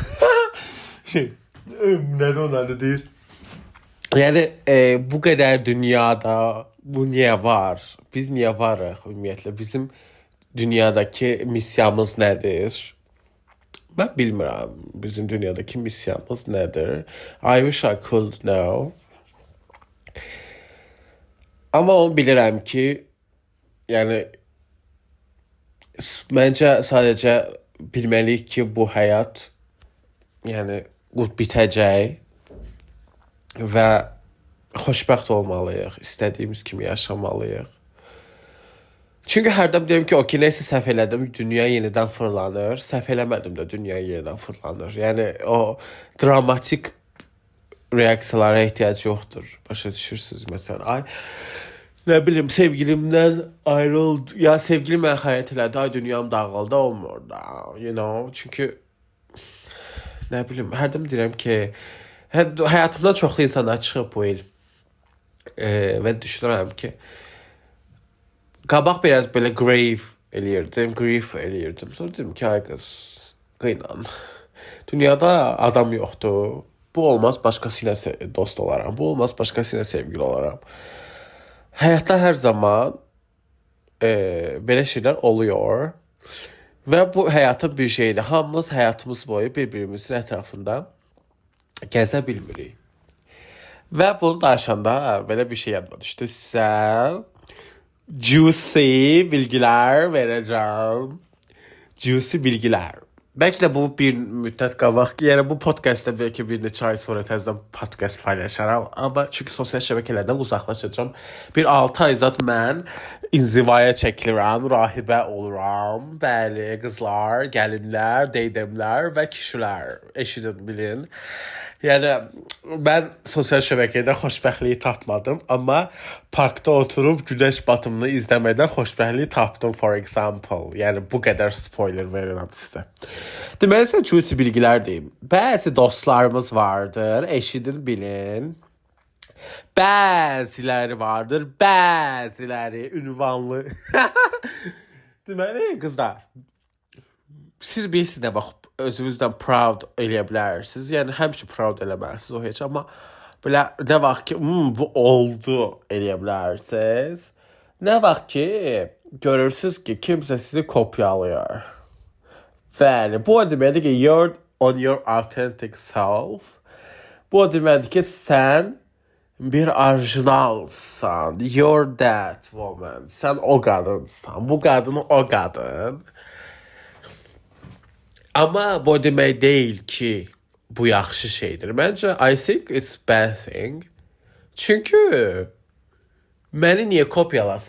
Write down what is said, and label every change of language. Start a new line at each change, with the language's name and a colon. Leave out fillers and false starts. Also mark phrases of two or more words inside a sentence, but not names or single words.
Turkish: şey neden onlar değil. Yani bu kadar dünyada bu niye var?
Azerbaijani: Biz niye varıq ümumiyyətlə?
Turkish: Bizim dünyadaki misyamız nedir? Ben bilmirəm bizim dünyadaki misyamız nedir.
English: I wish I could know.
Azerbaijani: Ama onu bilirəm ki,
Turkish: yani bence sadece bilmeliyik
Azerbaijani: ki bu hayat yani bitəcək və xoşbəxt olmalıyıq, istədiyimiz kimi yaşamalıyıq. Çünkü hərdən deyirəm ki, okey, neyse səhv elədim, dünya yenidən fırlanır. Səhv eləmədim də, dünya yenidən fırlanır. Yəni o dramatik reaksiyalara ehtiyac yoxdur. Başa düşürsünüz məsələn. Ay,
Turkish: ne bileyim sevgilimden ayrıldı.
Azerbaijani: Ya sevgilim mənə xəyanət elədi, ay dünyam dağıldı, olmur da.
English: You know,
Azerbaijani: çünkü
Turkish: ne bileyim
Azerbaijani: hərdən deyirəm ki, hayatımdan çoxlu insanlar çıxıb bu il. Və düşünürəm ki, qabaq biraz böyle grief eləyirdim. Sonra dedim ki, ay qız, qıynan. Dünyada adam yoxdur. Bu olmaz, başqasıyla dost olaram. Bu olmaz, başqasıyla sevgili olaram. Həyatda hər zaman belə şeylər oluyor. Və bu həyatın bir şeyidir. Hamımız həyatımız boyu bir-birimizin ətrafında gəzə bilmirik. Və bunu danışanda belə bir şey yadıma düşdü.
Turkish: Sizə juicy bilgiler vereceğim. Juicy bilgiler. Belki de bu bir müddet
Azerbaijani: qabaq, yani bu podcast'ta belki bir neçə ay sonra təzədən podcast paylaşaram. Ama çünkü sosyal şəbəkələrdən uzaqlaşacağım. Bir 6 ay zat mən inzivaya çəkilirəm, rahibə oluram. Bəli, qızlar, gəlinlər, deydemlər və kişilər. Eşidin, bilin.
Turkish: Yani ben sosyal
Azerbaijani: şəbəkədə xoşbəxtliyi tapmadım, ama parkta oturup
Turkish: güneş batımını izlemeden
Azerbaijani: xoşbəxtliyi tapdım,
English: for example.
Turkish: Yani bu kadar
Azerbaijani: spoiler verirəm sizə. Deməli sizə juicy bilgilər deyim. Bəzi dostlarımız vardır, eşidin, bilin. Bəziləri vardır, bəziləri ünvanlı. Deməli qızlar, siz bilirsiniz nə vaxt özünüzdən proud eləyə bilərsiniz. Yəni həmişə proud eləməlisiniz o heç, amma belə nə vaxt ki, bu oldu eləyə bilərsiniz. Nə vaxt ki, görürsünüz ki, kimsə sizi kopyalayır. Bəli, bu o deməkdir ki,
English: you're on your authentic self.
Azerbaijani: Bu o deməkdir ki, sən bir orijinalsan.
English: You're that woman.
Azerbaijani: Sən o qadınsan. Bu qadın o qadın. Ama bu demək değil ki bu yaxşı şeydir.
English: Bence I think it's bad thing.
Azerbaijani: Çünkü məni niye kopyalasın?